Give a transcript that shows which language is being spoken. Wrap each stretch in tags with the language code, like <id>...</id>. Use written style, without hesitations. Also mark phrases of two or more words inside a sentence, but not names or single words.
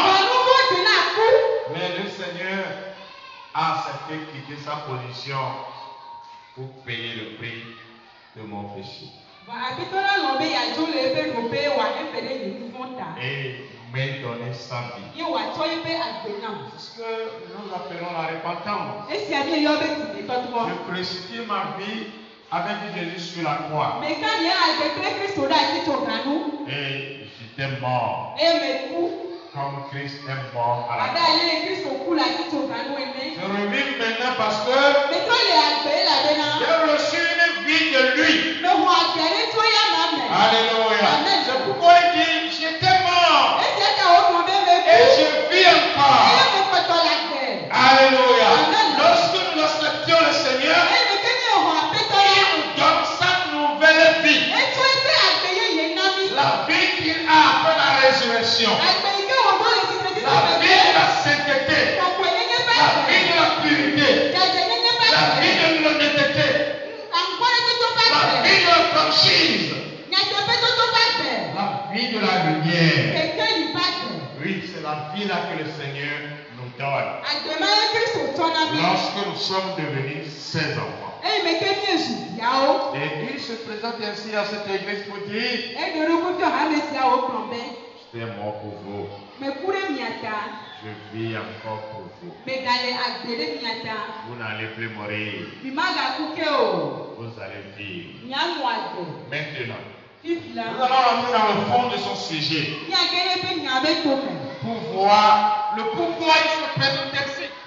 <ee>Vɔ nu vɔ dze na ku.</ee> <fr>Mais le Seigneur a accepté quitter sa position pour payer le prix de mon péché.</fr> <ee>Vɔ aƒetɔ la lɔ be yadzo le eƒe ɖoƒe wòaɖe fe ɖe nye nu vɔ ta.</ee> <fr>Et m'ait donné sa vie.</fr> <ee>Ye wòatsɔ eƒe agbe nam.</ee> <fr>C'est ce que nous appelons la repentance.</fr> <ee>Esia míeyɔ be tibetɔtrɔ.</ee> <fr>Je crucifie ma vie avec Jésus sur la croix.</fr> <ee>Meka nye agbe kple Kristo ɖe asi tso ganu.</ee> <fr>Et j'étais mort</fr> <ee>Eye meku.</ee> <fr>comme Christ est mort à la</fr> <ee>Abe</ee> <fr>croix.</fr> <ee>ale Kristo ku le asi tso ganu ene.</ee> <fr>Je revis maintenant parce que</fr> <ee>Metrɔ le agbe elabena.</ee> <fr>j'ai reçu une vie de lui.</fr> <ee>Mehɔ agbe ɖe tso ya ma me.</ee> <fr>Alléluia. Amen. C'est pourquoi il dit, j'étais mort</fr> <ee>Esia ta wogblɔ be meku.</ee> <fr>et je vis</fr> <ee>Eye</ee> <fr>encore.</fr> <ee>mekpɔtɔ le agbe.</ee> <fr>Alléluia. Amen. Lorsque nous acceptions le Seigneur,</fr> <ee>Eye meke nye xɔ aƒetɔ la.</ee> <fr>il nous donne sa nouvelle vie.</fr> <ee>Etsɔ eƒe agbe yeye na mi.</ee> <fr>La vie qu'il a après la résurrection.</fr> <ee>Agbe yi ke wòɖo le tsitre titi</ee> <fr>La vie de</fr> <ee>me.</ee> <fr>la sainteté.</fr> <ee>Kɔkɔe nyenye ƒe</ee> <fr>La vie</fr> <ee>agbe.</ee> <fr>de la purité.</fr> <ee>Dzadze nyenye ƒe</ee> <fr>La vie</fr> <ee>agbe.</ee> <fr>de l'honnêteté.</fr> <ee>Aŋkɔɖeɖeto ƒe</ee> <fr>La</fr> <ee>agbe.</ee> <fr>vie de la franchise.</fr> <ee>Nyateƒetoto ƒe agbe.</ee> <fr>La vie de la lumière.</fr> <ee>Kekeli ƒe agbe.</ee> <fr>Oui, c'est la vie là que le Seigneur nous donne.</fr> <ee>Agbe ma ye Kristo tsɔ na mi.</ee> <fr>Lorsque nous sommes devenus ses enfants.</fr> <ee>Eye meke nye zu viawo.</ee> <fr>Et il se présente ainsi à cette église pour dire,</fr> <ee>Eɖo ɖokui fia hame siawo kplɔ be.</ee> <fr>suis mort pour vous. Je vis encore pour vous. Vous n'allez plus mourir. Vous allez vivre. Maintenant, nous allons rentrer dans le fond de son sujet pour voir le pourquoi il se présente ainsi.</fr>